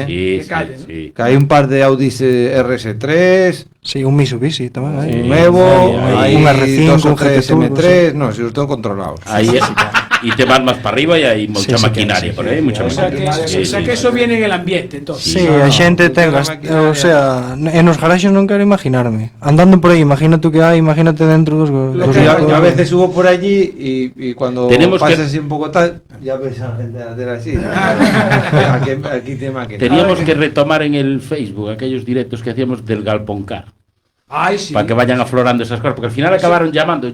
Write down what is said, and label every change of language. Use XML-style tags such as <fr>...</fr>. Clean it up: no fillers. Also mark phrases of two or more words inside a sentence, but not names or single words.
<es>Sí, sí, calle, ¿no? sí. Que hay un par de Audis RS3, Sí, un Mitsubishi también hay. un Evo, hay hay un R5, dos o un tres GT Turbo, M3, no, si los tengo controlados. Ahí es. Y te vas más para arriba y hay mucha Sí, sí, maquinaria sí. por ahí, mucha O sea que, maquinaria. o sea que eso viene en el ambiente, entonces. Sí,</es> <gl>a xente ten,</gl> <es>o sea, en los</es> <gl>garaxes non quero imaginarme. Andando por aí, imagínate que hai, imagínate dentro dos...</gl> <es>Yo a veces subo por allí y cuando Tenemos pasas que- así un poco tal, ya ves a gente hacer así. aquí tiene máquina. Teníamos que retomar en el Facebook aquellos directos que hacíamos del Galponcar. Ay, sí. Para que vayan aflorando esas cosas, porque al final acabaron llamando.</es>